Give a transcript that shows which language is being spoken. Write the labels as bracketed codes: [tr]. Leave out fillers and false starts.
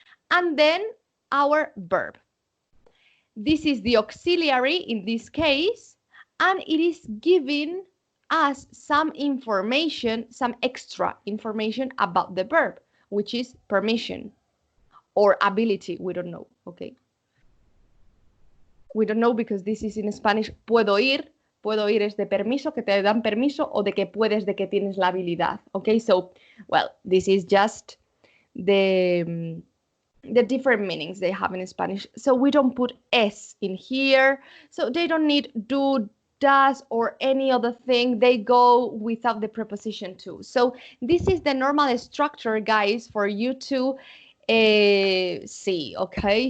[en] And then our verb. This is the auxiliary in this case, and it is giving us some information, some extra information about the verb, which is permission or ability. We don't know, okay? We don't know because this is in Spanish, [es] puedo ir. Puedo ir es de permiso, que te dan permiso, o de que puedes, de que tienes la habilidad, okay? [en] So, well, this is just the different meanings they have in Spanish. So we don't put s in here. So they don't need do, does, or any other thing. They go without the preposition to. So this is the normal structure, guys, for you to see, okay?